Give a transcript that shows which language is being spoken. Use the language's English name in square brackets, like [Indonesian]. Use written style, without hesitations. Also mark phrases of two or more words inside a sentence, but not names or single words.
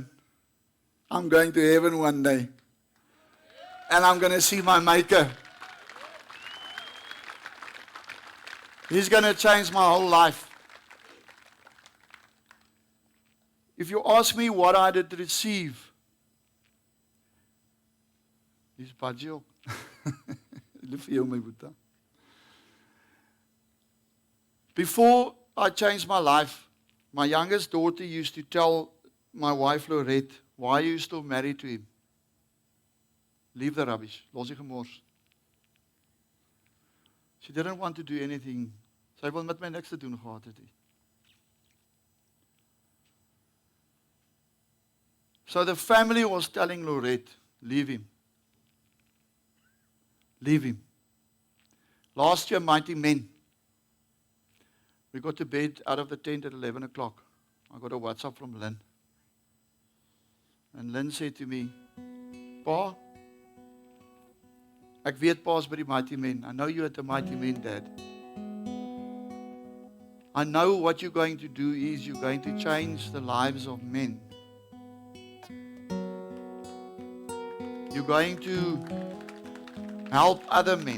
[English] I'm going to heaven one day. And I'm going to see my Maker. He's going to change my whole life. If you ask me what I did receive, [Afrikaans] dis baie op. Lief vir jou my boetie. [English] Before I changed my life, my youngest daughter used to tell my wife Lorette, why are you still married to him? Leave the rubbish. [Afrikaans] Los die gemors. [English] She didn't want to do anything. [Afrikaans] Sy wil met my niks te doen gehad het. [English] So the family was telling Lorette, leave him. Leave him. Last year, Mighty Men. We got to bed out of the tent at 11 o'clock. I got a WhatsApp from Lynn. And Lynn said to me, [Afrikaans] Pa, ek weet Pa's by die Mighty Men. [English] I know you're at the Mighty Men, Dad. I know what you're going to do is you're going to change the lives of men. You're going to help other men.